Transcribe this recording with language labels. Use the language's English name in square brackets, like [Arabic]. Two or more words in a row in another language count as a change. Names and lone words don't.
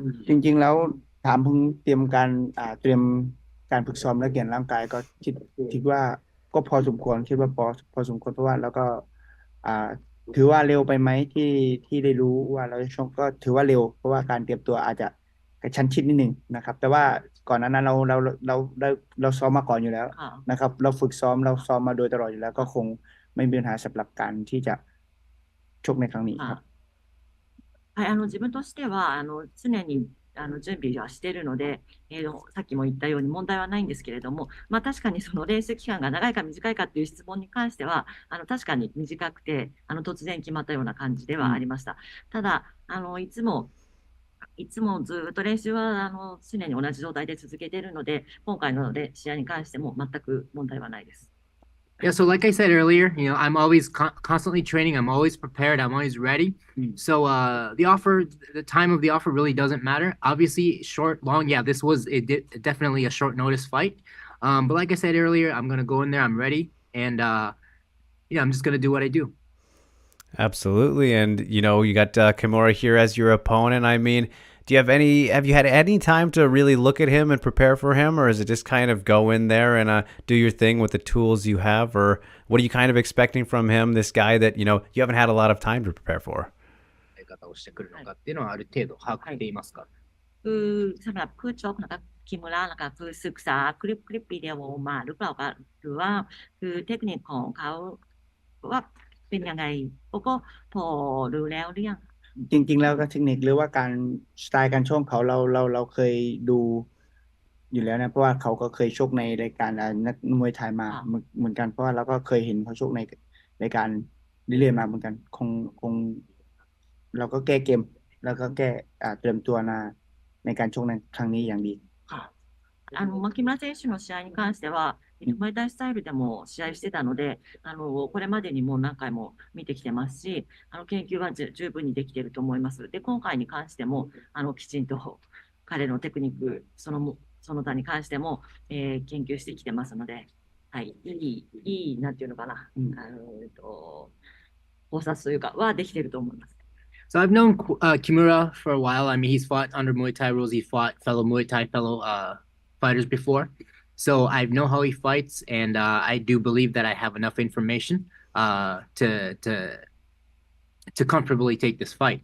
[Thai] จริงๆแล้วถามเพิ่งเตรียมการฝึกซ้อมและเกี่ยนร่างกายก็คิดว่าก็พอสมควรคิดว่าพอสมควรเพราะว่าแล้วก็ถือว่าเร็วไปไหมที่ได้รู้ว่าเราจะชกก็ถือว่าเร็วเพราะว่าการเตรียมตัวอาจจะกระชั้นชิดนิดนึงนะครับแต่ว่าก่อนนั้นเราซ้อมมาก่อนอยู่แล้วนะครับเราฝึกซ้อมมาโดยตลอดอยู่แล้วก็คงไม่มีปัญหาสำหรับการที่จะชกในครั้งนี้ครับ [Japanese] はい、自分としては常に準備はしているので、さっきも言ったように問題はないんですけれども、確かにその練習期間が長いか短いかという質問に関しては確かに短くて突然決まったような感じではありました。ただいつもずっと練習は常に同じ状態で続けているので、今回の試合に関しても全く問題はないです。 [English] Yeah, so like I said earlier, I'm always constantly training. I'm always prepared. I'm always ready. So the time of the offer really doesn't matter. Obviously, short, long, yeah, this was definitely a short notice fight. But like I said earlier, I'm going to go in there. I'm ready. And, I'm just going to do what I do. Absolutely. And, you got Kimura here as your opponent. I mean, have you had any time to really look at him and prepare for him, or is it just kind of go in there and do your thing with the tools you have, or what are you kind of expecting from him, this guy that, you haven't had a lot of time to prepare for? [Japanese] 方をしてくるのかっていうのはある程度把握していますか？ [Thai] สำหรับคู่ชกนะคะคิมูระนะคะคือศึกษาคลิปวิดีโอมาหรือเปล่าคะหรือว่าคือเทคนิคของเขาว่าเป็นยังไงก็พอรู้ แล้วหรือยัง จริงๆแล้วก็เทคนิคหรือว่าการสไตล์การชกเขาเราเคยดูอยู่แล้วนะเพราะว่าเขาก็เคยช กในรายการนักมวยไทยมาเหมือนกันเพราะว่าเราก็เคยเห็นเขาชกในรายการเรื่อยๆมาเหมือนกันคงเราก็แก้เกมแล้วก็แก้เตรียมตัวในการชกในครั้งนี้อย่างดี [Japanese] 木村選手の試合に関してはムエタイスタイルでも試合してたのでこれまでにも何回も見てきてますし研究は十分にできていると思います。で今回に関してもきちんと彼のテクニックその他に関しても、研究してきてますので、はい、いいなんていうのかな、考察というかはできていると思います。 [English] So I've known Kimura for a while. I mean, he's fought under Muay Thai rules. He fought fellow Muay Thai fighters before. So I know how he fights, and I do believe that I have enough information to comfortably take this fight.